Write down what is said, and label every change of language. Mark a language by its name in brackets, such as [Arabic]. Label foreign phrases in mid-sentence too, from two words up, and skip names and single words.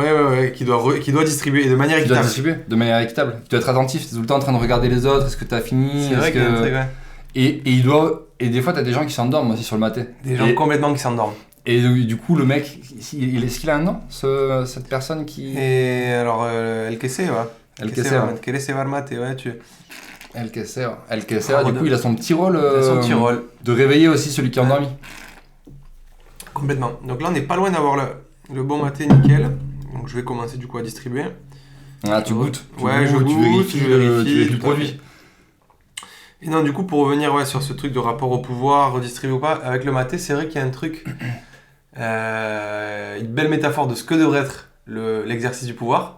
[French] Ouais, qui doit distribuer et de manière Qui doit équitable. distribuer de manière équitable. Tu dois être attentif, tu es tout le temps en train de regarder les autres, est-ce que tu as fini. C'est vrai que... Et des fois, tu as des gens qui s'endorment aussi sur le maté. Des gens complètement qui s'endorment. Et du coup, le mec, est-ce qu'il a un nom, cette personne qui... Et alors, [Spanish] El que ceba. El que ceba. El que ceba mate, ouais, El que ceba, [French] du coup, il a son petit rôle, son petit rôle. de réveiller aussi celui qui est endormi. Complètement. Donc là, on n'est pas loin d'avoir le bon maté nickel. Donc je vais commencer du coup à distribuer. Ah, tu goûtes. Ouais, je tu goûte, vérifies, je vérifie le tout à produit. fait. Et non, du coup, pour revenir sur ce truc de rapport au pouvoir, redistribuer ou pas, avec le maté, c'est vrai qu'il y a un truc, une belle métaphore de ce que devrait être l'exercice du pouvoir.